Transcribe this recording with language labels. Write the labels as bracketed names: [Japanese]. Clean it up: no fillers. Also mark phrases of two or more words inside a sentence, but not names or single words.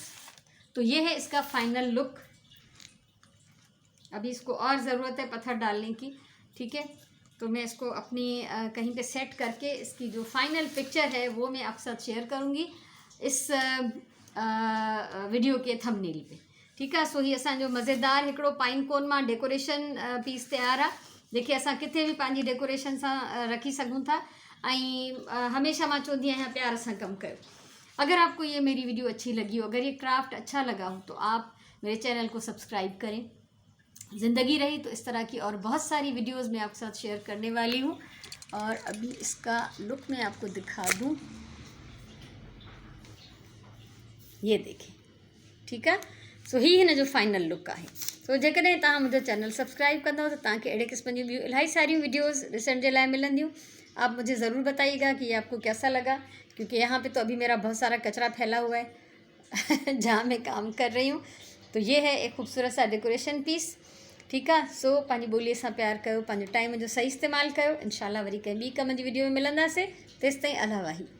[Hindi] तो ये है इसका [English] final look. [Hindi] अभी इसको और ज़रूरत है पत्थर डालने की। ठीक है, तो मैं इसको अपनी कहीं पे सेट करके इसकी जो [English] final picture [Hindi] है वो मैं आपके साथ शेयर करूँगी इस वीडियो के थंबनेल पे। [Sindhi] ठीक है, सो ही असांजो मज़ेदार हिकिड़ो [English] pine cone [Sindhi] मां [English] decoration piece [Sindhi] तैयार आहे, जेके असां किथे भी पंहिंजी डेकोरेशन सां रखी सघूं था। ऐं हमेशा मां चवंदी आहियां प्यार सां कमु कयो। [Hindi] अगर आपको ये मेरी वीडियो अच्छी लगी हो, अगर ये क्राफ्ट अच्छा लगा हो, तो आप मेरे चैनल को सब्सक्राइब करें। ज़िंदगी रही तो इस तरह की और बहुत सारी वीडियोस मैं आपके साथ शेयर करने वाली हूँ। और अभी इसका लुक मैं आपको दिखा दूँ, ये देखें। [Sindhi] ठीक है, सो ही हिन जो [English] final look [Sindhi] आहे। सो जेकॾहिं तव्हां मुंहिंजो चैनल सब्सक्राइब कंदव त तव्हांखे अहिड़े क़िस्म जी ॿियूं इलाही सारियूं वीडियोस ॾिसण जे लाइ मिलंदियूं। [Hindi] आप मुझे ज़रूर बताइएगा कि ये आपको कैसा लगा, क्योंकि यहाँ पे तो अभी मेरा बहुत सारा कचरा फैला हुआ है जहाँ मैं काम कर रही हूँ। तो ये है एक ख़ूबसूरत सा [English] decoration piece. [Sindhi] ठीक है, सो पंहिंजी ॿोलीअ सां प्यार कयो, पंहिंजे टाइम जो सही इस्तेमालु कयो। इंशाल्लाह वरी कंहिं ॿी कम जी वीडियो में मिलंदासीं। तेसिताईं अला वाही।